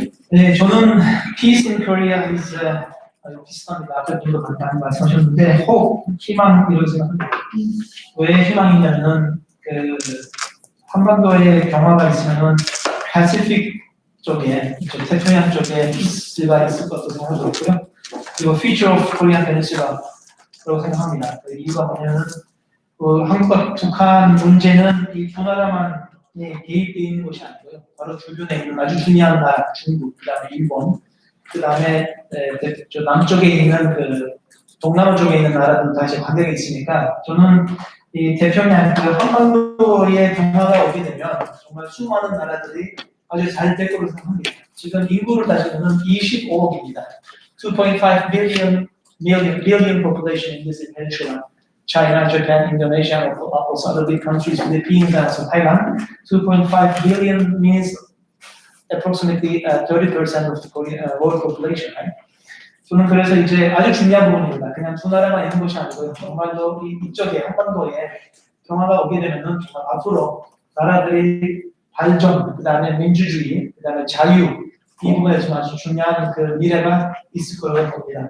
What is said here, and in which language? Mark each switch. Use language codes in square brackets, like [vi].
[ko] 네, 저는 [en] Peace in Korea is [ko] 비슷합니다. 앞에 분도 많이 말씀하셨는데 희망이라고 생각합니다. 왜 희망이냐면은 그 한반도에 경화가 있으면은 패시픽 쪽에 태평양 쪽에 피스가 있을 것도 생각하고 있고요. 그리고 [en] Future of Korean Peninsula [ko] 라고 생각합니다. 그 이유가 뭐냐면 그 한국과 북한 문제는 이 두 나라만 개입되어 있는 것이 아니고요. 바로 주변에 있는 아주 중요한 나라, 중국, 그다음에 일본, 그다음에 저 남쪽에 있는 그 동남아 쪽에 있는 나라들도 다시 관계가 있으니까 저는 이 태평양 그 한반도에 경화가 오게 되면 정말 수많은 나라들이 아주 잘 될 거라고 생각합니다. 지금 인구를 따지면 25억입니다. [en] 2.5 billion population in this peninsula. China, Japan, Indonesia, and also other big countries, Philippines, and also Thailand. 2.5 billion means approximately 30% of the Korean world population. Right? [ko] 저는 그래서 이제 아주 중요한 부분입니다. 그냥 두 나라만 있는 것이 아니고요. 정말로 이쪽에 한반도에 경화가 오게 되면은 정말 앞으로 나라들이 발전, 그다음에 민주주의, 그다음에 자유 이 부분에서 아주 중요한 그 미래가 있을 거라고 봅니다.